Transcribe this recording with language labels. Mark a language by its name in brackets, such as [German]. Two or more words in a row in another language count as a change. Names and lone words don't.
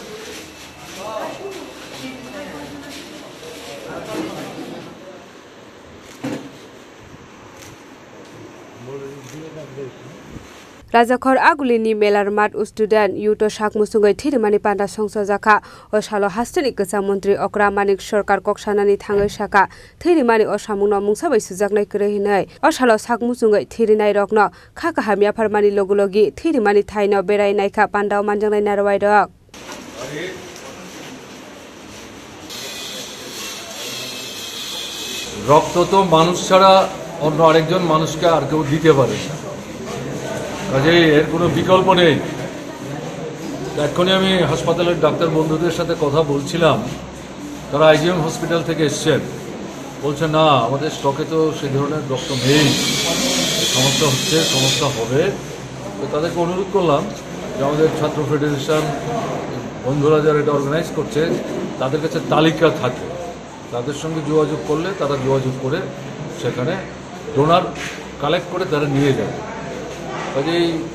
[Kok Borok] Rajakhor agulini melar mat student yuto Sak Mwchungwi Thwi Rwmani Panda Songsajakha Osalo Hasteni Kwcham Mantri Okra Manik Sarkar koksanani thangai saka Thwi Rwmani osamungno mungsabai sujaknai kwrwi Osalo Sak Mwchungwi Thwi Rwmani rokno kha kahamya farmani logulogi Thwi Rwmani thaino berai naikha Pandao manjangnai narwai rok [Bangla] রক্ত তো মানুষ ছাড়া অন্য আরেকজন মানুষকে আর কেউ দিতে পারে না কাজেই এর কোনো বিকল্প নেই এখনই আমি হাসপাতালের ডাক্তার বন্ধুদের সাথে কথা বলছিলাম তারা আইজিএম হসপিটাল থেকে এসেছেন বলছে না আমাদের স্টকে তো সেই ধরনের রক্ত নেই সমস্যা হচ্ছে সমস্যা হবে তো তাদেরকে অনুরোধ করলাম যে আমাদের ছাত্র ফেডারেশন বন্ধুরা যারা এটা অর্গানাইজ করছে তাদের কাছে তালিকা থাকে তাদের সঙ্গে যোগাযোগ করলে তারা যোগাযোগ করে সেখানে [English] donor collect [Bangla] করে তারা নিয়ে যাবে কাজেই